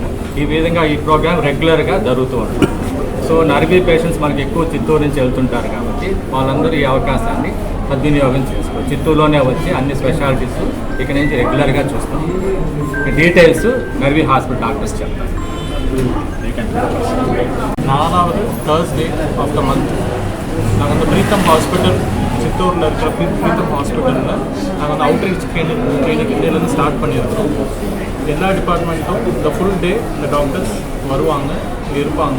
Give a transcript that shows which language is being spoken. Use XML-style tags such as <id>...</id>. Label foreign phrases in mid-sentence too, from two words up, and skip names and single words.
<te>ఈ విధంగా ఈ ప్రోగ్రామ్ రెగ్యులర్గా జరుగుతూ ఉంటుంది. సో నర్వీ పేషెంట్స్ మనకి ఎక్కువ చిత్తూరు నుంచి వెళ్తుంటారు కాబట్టి వాళ్ళందరూ ఈ అవకాశాన్ని సద్వినియోగం చేసుకోవాలి. చిత్తూరులోనే వచ్చి అన్ని స్పెషాలిటీస్ ఇక్కడ నుంచి రెగ్యులర్గా చూస్తాం. డీటెయిల్స్ నర్వీ హాస్పిటల్ డాక్టర్స్ చెప్తారు.</te> <ta>நாலாவது</ta> <en>Thursday of the month</en> <ta>நாங்கள் வந்து பிரீத்தம் ஹாஸ்பிட்டல் சித்தூரில் இருக்கிற பிரீத்தம் ஹாஸ்பிட்டலில் நாங்கள் வந்து</ta> <en>outreach clinic</en> <ta>இந்தியிலேருந்து ஸ்டார்ட் பண்ணியிருக்கோம். எல்லா டிபார்ட்மெண்ட்டும் இந்த</ta> <en>full day</en> <ta>இந்த டாக்டர்ஸ் வருவாங்க, இங்கே இருப்பாங்க.</ta>